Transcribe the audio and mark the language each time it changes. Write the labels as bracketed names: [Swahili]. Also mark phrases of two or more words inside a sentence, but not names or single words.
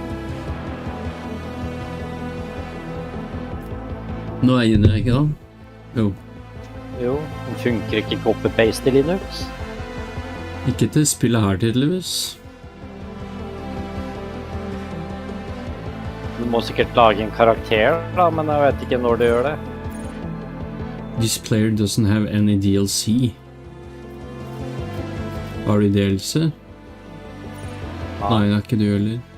[Norwegian] Nå er jeg inne, ikke da? Jo. Jo, den funker ikke copy-paste i Linux. Ikke til spillet her, tydeligvis. Du må sikkert lage en karakter da, men jeg vet ikke når du gjør det. [English] This player doesn't have any DLC. [Norwegian] Har du DLC? Nei, det er ikke du heller.